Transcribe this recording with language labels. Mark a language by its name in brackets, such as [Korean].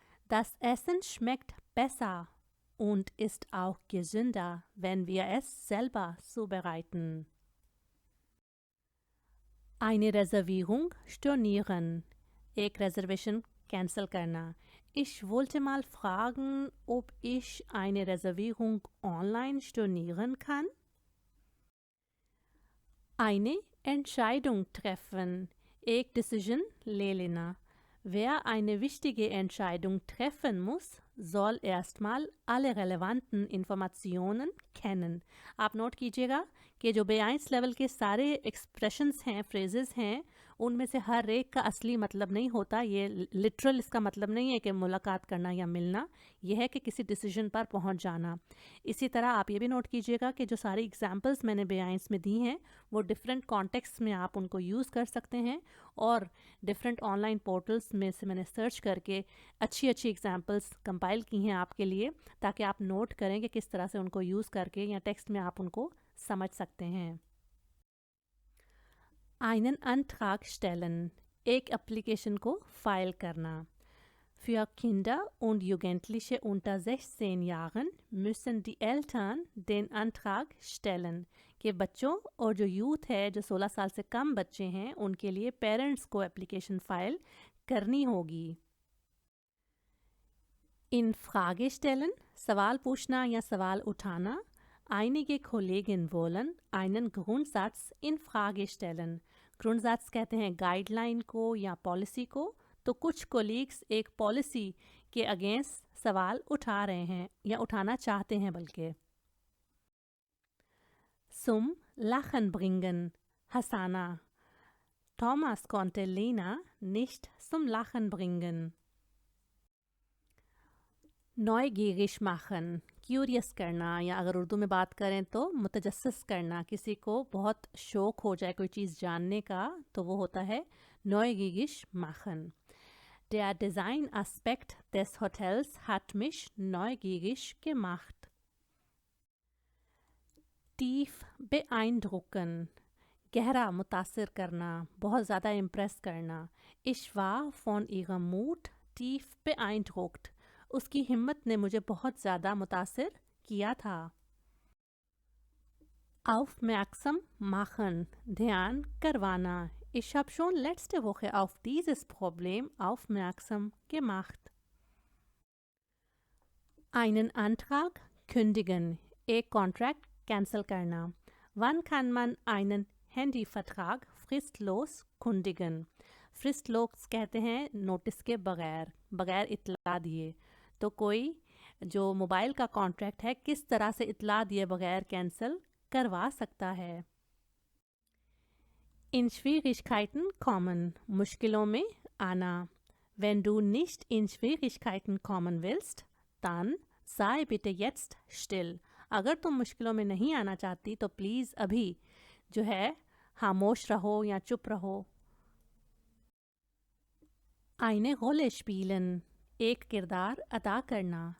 [German] Das Essen schmeckt besser und ist auch gesünder, wenn wir es selber zubereiten. Eine Reservierung stornieren. [Hindi] एक reservation cancel करना. [German] Ich wollte mal fragen, ob ich eine Reservierung online stornieren kann. Eine Entscheidung treffen. [Hindi] एक decision ले लेना. [German] Wer eine wichtige Entscheidung treffen muss, soll erstmal alle relevanten Informationen kennen. [Hindi] आप note कीजिएगा कि जो B1 level के सारे एक्सप्रेशंस हैं, फ्रेजेस हैं, उनमें से हर एक का असली मतलब नहीं होता. ये लिटरल इसका मतलब नहीं है कि मुलाकात करना या मिलना. यह है कि किसी डिसीजन पर पहुंच जाना. इसी तरह आप ये भी नोट कीजिएगा कि जो सारी एग्जांपल्स मैंने B1 में दी हैं वो डिफरेंट कॉन्टेक्स्ट में आप उनको यूज़ कर सकते हैं, और डिफरेंट ऑनलाइन पोर्टल्स में से मैंने सर्च करके अच्छी अच्छी एग्जांपल्स कंपाइल की हैं आपके लिए, ताकि आप नोट करें कि किस तरह से उनको यूज़ करके या टेक्स्ट में आप उनको समझ सकते हैं. [German] Einen Antrag stellen. [Hindi] एक एप्लीकेशन को फाइल करना. [German] Für Kinder und Jugendliche unter 16 Jahren müssen die Eltern den Antrag stellen. [Hindi] कि बच्चों और जो यूथ है, जो 16 साल से कम बच्चे हैं, उनके लिए पेरेंट्स को एप्लीकेशन फाइल करनी होगी. [German] In Frage stellen. [Hindi] सवाल पूछना या सवाल उठाना. [German] Einige Kollegen wollen einen Grundsatz in Frage stellen. [Hindi] Grundsatz कहते हैं गाइडलाइन को या पॉलिसी को, तो कुछ कोलीग्स एक पॉलिसी के अगेंस्ट सवाल उठा रहे हैं या उठाना चाहते हैं बल्कि. [German] Zum Lachen bringen. [Hindi] हंसाना. [German] Thomas konnte Lena nicht zum Lachen bringen. Neugierig machen. [Hindi] Curious करना, या अगर उर्दू में बात करें तो मुतजस्सिस करना. किसी को बहुत शौक़ हो जाए कोई चीज़ जानने का, तो वो होता है neugierig machen. [German] Der Designaspekt des Hotels hat mich neugierig gemacht. Tief beeindrucken. [Hindi] गहरा मुतासिर करना, बहुत ज़्यादा इम्प्रेस करना. [German] Ich war von ihrem Mut tief beeindruckt. [Hindi] उसकी हिम्मत ने मुझे बहुत ज़्यादा मुतासिर किया था. [German] Aufmerksam machen. [Hindi] ध्यान करवाना. [German] Ich habe schon letzte Woche auf dieses Problem aufmerksam gemacht. Einen Antrag kündigen. [Hindi] एक कॉन्ट्रैक्ट कैंसिल करना. [German] Wann kann man einen Handyvertrag fristlos kündigen? [Hindi] फ्रिस्टलोस कहते हैं नोटिस के बगैर, बगैर इतला दिए. तो कोई जो मोबाइल का कॉन्ट्रैक्ट है किस तरह से इतला दिए बगैर कैंसिल करवा सकता है. [German] In Schwierigkeiten kommen. [Hindi] मुश्किलों में [German] Anna, wenn du nicht in Schwierigkeiten kommen willst, dann sei bitte jetzt still. [Hindi] अगर तुम मुश्किलों में नहीं आना चाहती तो प्लीज़ अभी जो है खामोश रहो या चुप रहो. [German] Eine Rolle spielen, [Hindi] एक किरदार अदा करना.